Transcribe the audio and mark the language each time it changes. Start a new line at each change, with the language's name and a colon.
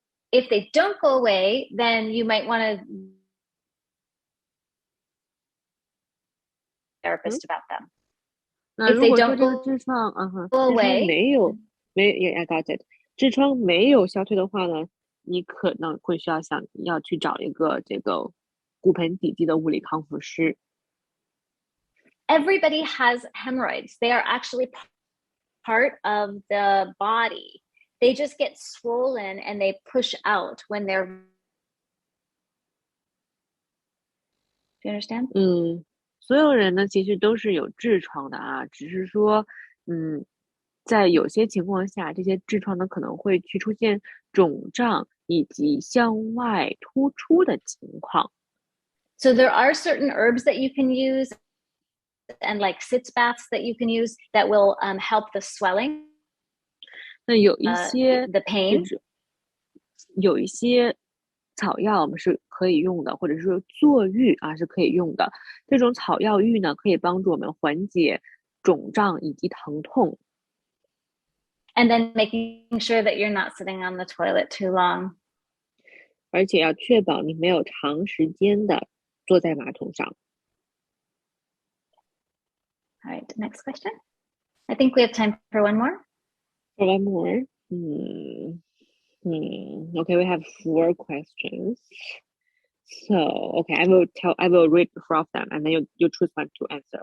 English: If they don't go away, then you might want to therapist about them.
Chinese: 那如果说这个痔疮痔疮没有消退的话呢，你可能会想要去找一个这个骨盆底肌的物理康复师。
English: Everybody has hemorrhoids. They are actually part of the body. They just get swollen and they push out when they're. Do you understand?
Chinese: 所有人呢其实都是有痔疮的啊，只是说在有些情况下，这些痔疮呢可能会去出现肿胀以及向外突出的情况。
English: So there are certain herbs that you can use and like sitz baths that you can use that will help the swelling.
Chinese: 那有一些
English: the pain.
Chinese: 有一些草药我们是可以用的，或者是说坐浴啊是可以用的。这种草药浴呢，可以帮助我们缓解肿胀以及疼痛。
English: And then making sure that you're not sitting on the toilet too long.
Chinese: 而且要确保你没有长时间的坐在马桶上。
English: All right, next question. I think we have time for one more. For one more. Okay, we have 4 questions. So, okay, I will read 4 of them, and then you choose one to answer.